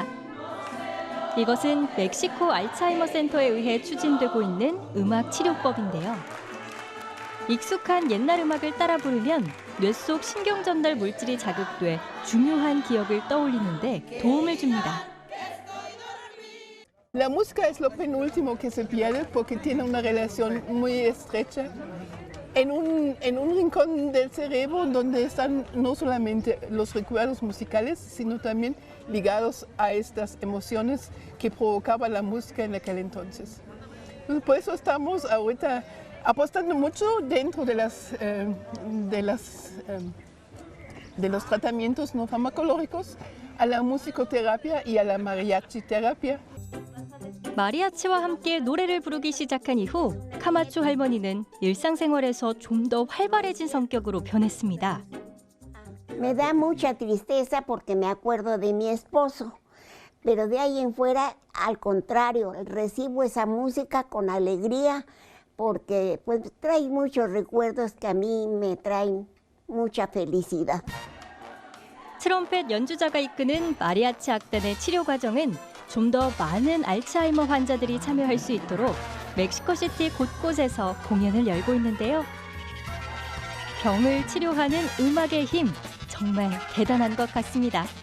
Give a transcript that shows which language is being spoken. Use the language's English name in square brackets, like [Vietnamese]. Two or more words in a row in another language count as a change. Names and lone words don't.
[Korean] 이것은 멕시코 알츠하이머 센터에 의해 추진되고 있는 음악 치료법인데요. 익숙한 옛날 음악을 따라 부르면 뇌 속 신경 전달 물질이 자극돼 중요한 기억을 떠올리는데 도움을 줍니다. [Spanish] La música es lo penúltimo que se pierde porque tiene una relación muy estrecha en un rincón del cerebro donde están no solamente los recuerdos musicales, sino también ligados a estas emociones que provocaba la música en aquel entonces. Por eso estamos ahorita apostando mucho dentro de los tratamientos no farmacológicos a la musicoterapia y a la mariachi terapia. [Korean] 마리아치와 함께 노래를 부르기 시작한 이후 카마추 할머니는 일상생활에서 좀 더 활발해진 성격으로 변했습니다. [Spanish] Me da mucha tristeza porque me acuerdo de mi esposo, pero de ahí en fuera, al contrario, recibo esa música con alegría porque pues trae muchos recuerdos que a mí me traen mucha felicidad. [Korean] 트럼펫 연주자가 이끄는 마리아치 악단의 치료 과정은 좀 더 많은 알츠하이머 환자들이 참여할 수 있도록 멕시코시티 곳곳에서 공연을 열고 있는데요. 병을 치료하는 음악의 힘, 정말 대단한 것 같습니다.